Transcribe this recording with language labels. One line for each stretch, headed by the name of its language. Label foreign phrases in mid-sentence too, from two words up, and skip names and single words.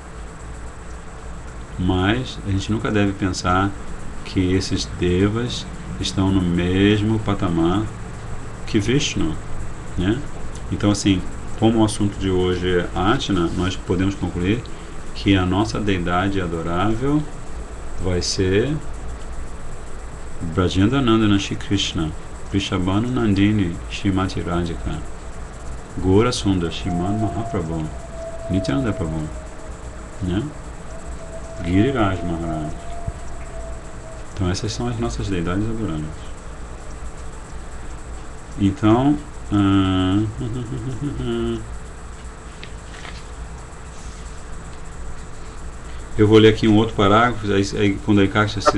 Portuguese: Mas a gente nunca deve pensar que esses Devas estão no mesmo patamar que Vishnu, né? Então, assim, como o assunto de hoje é Atna, nós podemos concluir que a nossa deidade adorável vai ser Brajendanandana Shri Krishna, Vrishabhanu Nandini Shrimati Radhika, Gora Sundar Shriman Mahaprabhu, Nityananda Prabhu, né? Giriraj Maharaj. Então essas são as nossas deidades adoráveis. Então eu vou ler aqui um outro parágrafo, aí quando a Ikaksha